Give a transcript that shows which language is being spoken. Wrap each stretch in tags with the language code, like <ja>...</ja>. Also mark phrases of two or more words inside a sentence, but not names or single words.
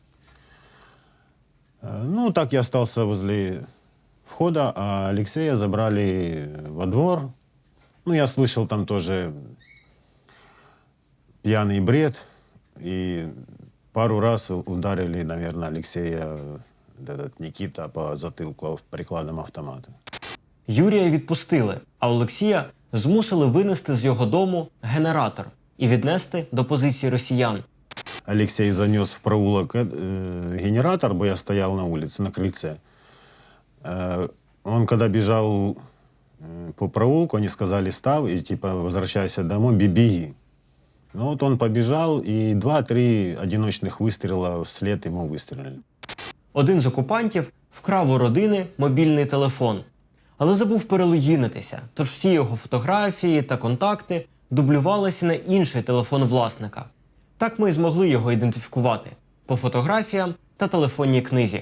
<ru>Так я остался возле входа, а Алексея забрали во двор. Я слышал там тоже пьяный бред. И пару раз ударили, наверное, Алексея, Никита, по затылку прикладом автомата.</ru> <uk>Юрія відпустили, а Олексія змусили винести з його дому генератор і віднести до позиції росіян.</uk> <ru>Алексей занес в проулок генератор, бо я стоял на улице, на крыльце. Он, когда бежал по проулку, они сказали, став, и возвращайся домой, беги. Он побежал, и 2-3 одиночных выстрела вслед ему выстрелили.</ru> <uk>Один з окупантів вкрав у родини мобільний телефон, але забув перелогінитися, тож всі його фотографії та контакти дублювалися на інший телефон власника. Так ми і змогли його ідентифікувати по фотографіям та телефонній книзі.</uk>